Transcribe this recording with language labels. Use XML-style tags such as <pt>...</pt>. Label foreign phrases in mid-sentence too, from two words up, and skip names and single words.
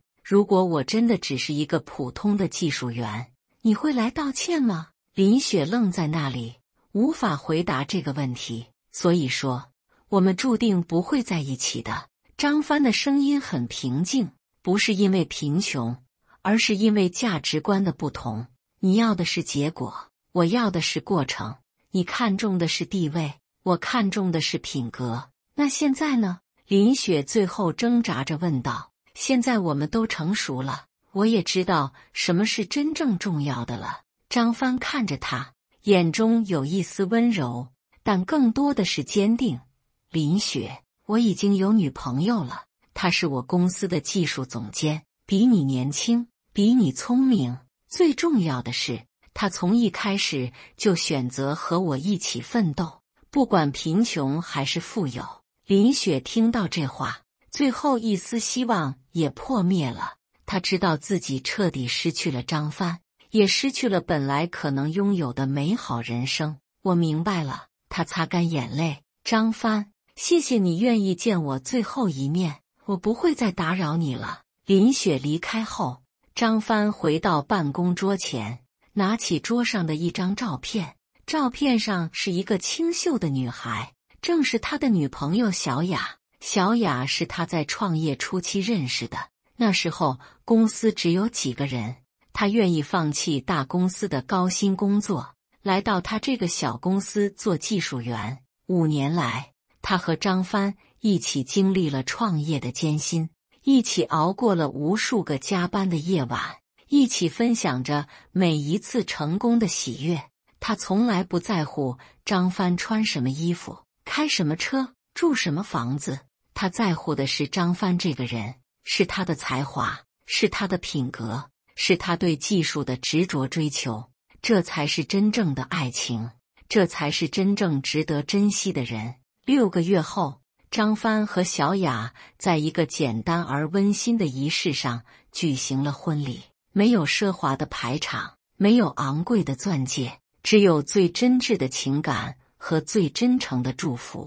<zh>如果我真的只是一個普通的技術員，你會來道歉嗎？林雪愣在那裡，無法回答這個問題。所以說，我們注定不會在一起的。張帆的聲音很平靜，不是因為貧窮，而是因為價值觀的不同。你要的是結果，我要的是過程。你看重的是地位，我看重的是品格。那現在呢？林雪最後掙扎着問道。現在我們都成熟了，我也知道什麼是真正重要的了。張帆看着他，眼中有一絲溫柔，但更多的是堅定。林雪，我已經有女朋友了，她是我公司的技術總監，比你年輕， 比你聰明。最重要的是，他從一開始就選擇和我一起奮鬥，不管貧窮還是富有。林雪聽到這話，最後一絲希望也破滅了。她知道自己徹底失去了張帆，也失去了本來可能擁有的美好人生。我明白了，她擦乾眼淚。張帆，謝謝你願意見我最後一面，我不會再打擾你了。林雪離開後，張帆回到辦公桌前，拿起桌上的一張照片。照片上是一個清秀的女孩，正是他的女朋友小雅。小雅是他在創業初期認識的，那時候公司只有幾個人，他願意放棄大公司的高薪工作，來到他這個小公司做技術員。5年來，他和張帆一起經歷了創業的艱辛，一起熬過了無數個加班的夜晚，一起分享着每一次成功的喜悅。他從來不在乎張帆穿什麼衣服，開什麼車，住什麼房子。他在乎的是張帆這個人，是他的才華，是他的品格，是他對技術的執着追求。這才是真正的愛情，這才是真正值得珍惜的人。6 個月後，張帆和小雅在一個簡單而溫馨的儀式上舉行了婚禮。沒有奢華的排場，沒有昂貴的鑽戒，只有最真摯的情感和最真誠的祝福。</zh>